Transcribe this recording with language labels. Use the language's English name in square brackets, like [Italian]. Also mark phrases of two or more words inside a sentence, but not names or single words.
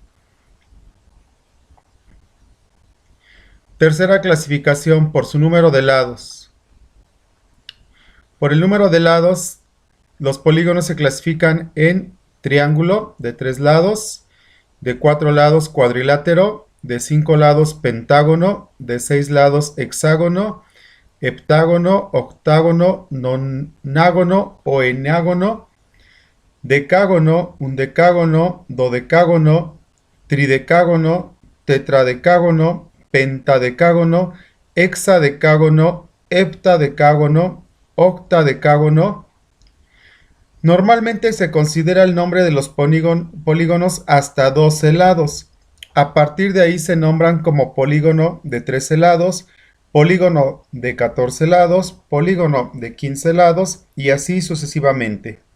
[Spanish] Tercera clasificación, por su número de lados. Por el número de lados, los polígonos se clasifican en triángulo de 3 lados, de 4 lados cuadrilátero, de 5 lados pentágono, de 6 lados hexágono, heptágono, octágono, nonágono o enágono, decágono, undecágono, dodecágono, tridecágono, tetradecágono, pentadecágono, hexadecágono, heptadecágono, octadecágono. Normalmente se considera el nombre de los polígonos hasta 12 lados. A partir de ahí se nombran como polígono de 13 lados, polígono de 14 lados, polígono de 15 lados y así sucesivamente.